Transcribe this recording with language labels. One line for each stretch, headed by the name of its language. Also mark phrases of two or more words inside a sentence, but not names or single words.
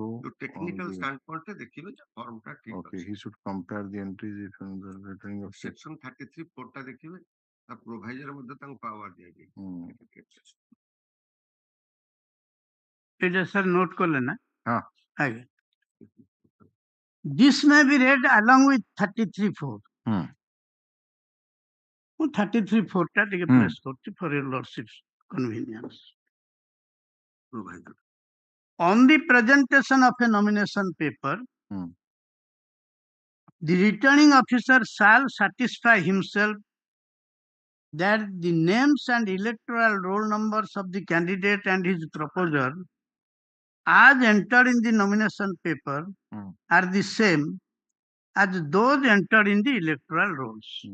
English: technical standpoint
Odia: ରେ ଦେଖିବେ ଯେ ଫର୍ମ ଟା ଠିକ
English: okay he should compare the entries if the returning of
Odia: section 33 4 ଟା ଦେଖିବେ ତା ପ୍ରୋଭାଇଜର ମଧ୍ୟ ତାଙ୍କୁ ପାୱାର ଦିଆଯାଇଛି ଏଇଟା ସାର୍ ନୋଟ କଲେ ନା ଆଜ୍ଞା
English: this may be read along with 33.4
Odia: ମୁଁ 33.4 ଟା ଟିକେ ପ୍ରେସ୍ କରୁଛି
English: for your lordship's convenience on the presentation of a nomination paper the returning officer shall satisfy himself that the names and electoral roll numbers of the candidate and his proposer as entered in the nomination paper are the same as those entered in the electoral rolls.